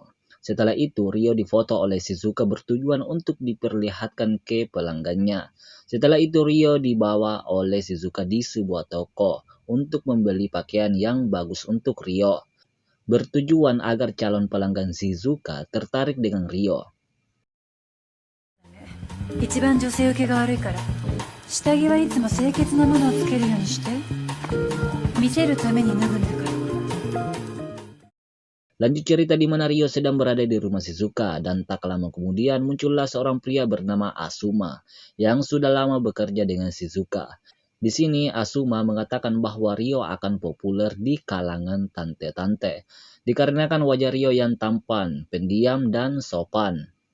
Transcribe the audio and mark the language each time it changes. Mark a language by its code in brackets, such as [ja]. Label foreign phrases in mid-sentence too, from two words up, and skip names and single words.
[id] Setelah itu, Rio difoto oleh Shizuka bertujuan untuk diperlihatkan ke pelanggannya. Setelah itu, Rio dibawa oleh Shizuka di sebuah toko untuk membeli pakaian yang bagus untuk Rio, bertujuan agar calon pelanggan Shizuka tertarik dengan Rio. [ja] 一番女性受けが悪いから下着はいつも清潔なものをつけるようにして見せるために脱ぐんだから。 [id] Lanjut cerita di mana Rio sedang berada di rumah Shizuka dan tak lama kemudian muncullah seorang pria bernama Asuma yang sudah lama bekerja dengan Shizuka. Di sini Asuma mengatakan bahwa Rio akan populer di kalangan tante-tante dikarenakan wajah Rio yang tampan, pendiam dan sopan.